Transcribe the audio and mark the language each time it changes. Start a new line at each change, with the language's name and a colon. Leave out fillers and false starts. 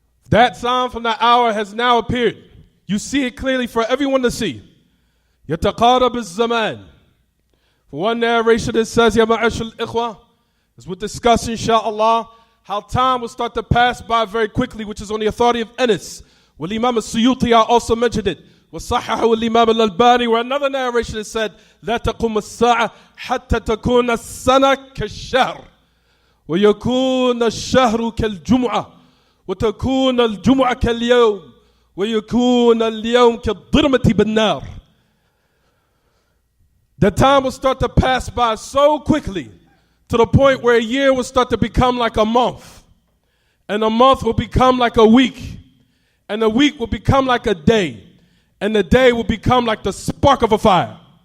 English: That sign from the hour has now appeared. You see it clearly for everyone to see.
Arabic: يتقارب الزمان.
English: For one narration it says,
Arabic: Ya ma'ashal ikhwa,
English: as we'll discuss inshallah, how time will start to pass by very quickly, which is on the authority of Anas. Well, Imam al-Suyuti also mentioned it.
Arabic: وصححه الإمام الألباني,
English: where another narration is said,
Arabic: لا تقوم الساعة حتى تكون السنة كالشهر ويكون الشهر كالجمعة وتكون الجمعة كاليوم ويكون اليوم كالضرمة بالنار.
English: The time will start to pass by so quickly to the point where a year will start to become like a month, and a month will become like a week, and a week will become like a day, and the day will become like the spark of a fire.